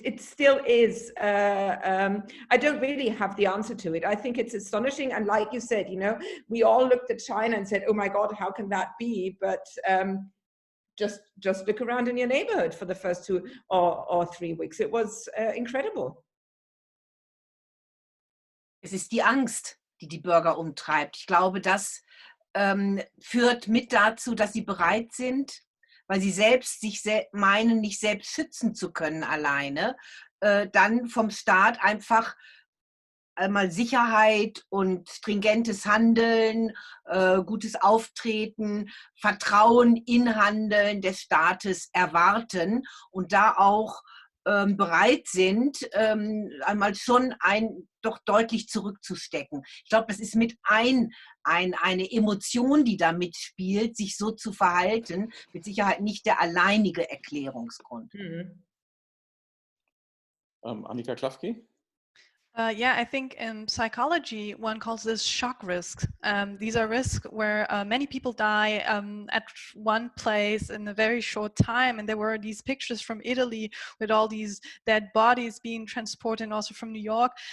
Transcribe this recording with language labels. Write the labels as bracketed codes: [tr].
[en] It still is, I don't really have the answer to it. I think it's astonishing. And like you said, you know, we all looked at China and said, oh my God, how can that be? But just look around in your neighborhood for the first 2 or 3 weeks. It was incredible. [de] Es ist die Angst, die die Bürger umtreibt. Ich glaube, das führt mit dazu, dass sie bereit sind, weil sie selbst sich meinen, nicht selbst schützen zu können alleine, dann vom Staat einfach einmal Sicherheit und stringentes Handeln, gutes Auftreten, Vertrauen in Handeln des Staates erwarten und da auch bereit sind, einmal schon doch deutlich zurückzustecken. Ich glaube, das ist mit eine Emotion, die da mitspielt, sich so zu verhalten, mit Sicherheit nicht der alleinige Erklärungsgrund. Annika Klafki? [en] Yeah, I think in psychology, one calls this shock risks. These are risks where many people die at one place in a very short time. And there were these pictures from Italy with all these dead bodies being transported, and also from New York.